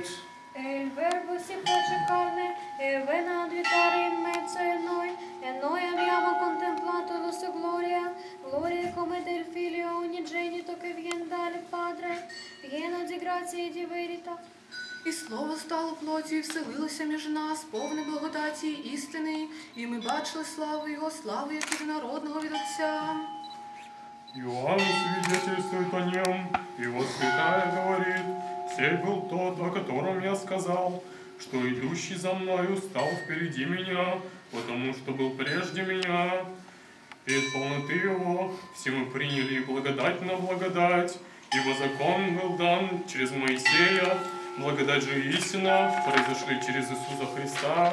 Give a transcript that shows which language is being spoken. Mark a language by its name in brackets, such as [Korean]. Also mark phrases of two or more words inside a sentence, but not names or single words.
[Italian] Il verbo si fece carne e venne a abitare in mezzo a noi, e noi abbiamo contemplato la sua gloria, gloria come del Figlio unigenito che viene pieno di grazia e di verità. [Ukrainian] І слово стало плоттю і вселилося між нас, повне благодаті і істини, і ми бачили славу Його, славу як єдинородного від Отця. [Russian] Иоанн свидетельствует о нем, и восклицая говорит: «Сей был тот, о котором я сказал, что идущий за мною стал впереди меня, потому что был прежде меня. И от полноты его все мы приняли благодать на благодать, ибо закон был дан через Моисея, благодать же и истина произошли через Иисуса Христа».